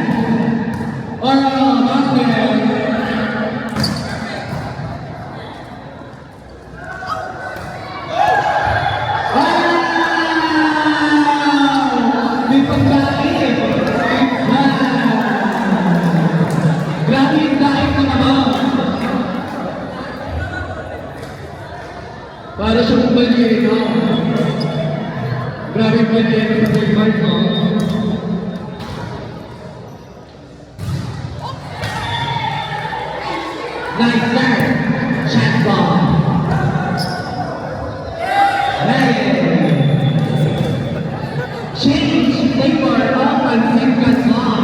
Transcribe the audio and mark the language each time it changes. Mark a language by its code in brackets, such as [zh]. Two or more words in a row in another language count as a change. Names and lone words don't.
[tl] Oral Vazquez. May pagkain. Grabe yung daing na naman. Para siyang balero. Grabe yung balero sa Boymark, no? [en] Nice start. Shot ball. Change flavor of Pancit Canton.